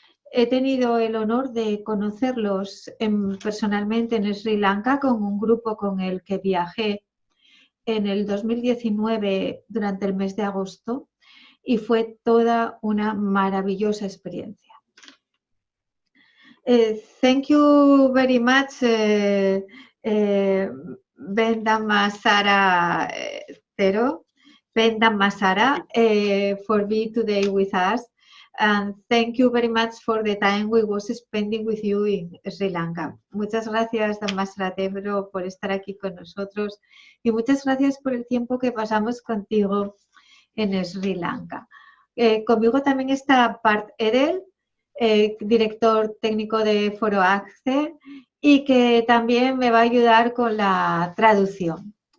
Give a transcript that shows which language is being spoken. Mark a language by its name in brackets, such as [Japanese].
[Spanish] He tenido el honor de conocerlos personalmente en Sri Lanka con un grupo con el que viajé en el 2019 durante el mes de agosto y fue toda una maravillosa experiencia. [English] Thank you very much, Ven Dhamma Saara Thero, Ven Dhamma Saara, for being today with us. And thank you very much for the time we was spending with you in Sri Lanka. [Spanish] Muchas gracias, Dhamma Saara Thero, por estar aquí con nosotros y muchas gracias por el tiempo que pasamos contigo en Sri Lanka. Conmigo también está Part Edel, director técnico de Foro Acce, y que también me va a ayudar con la traducción.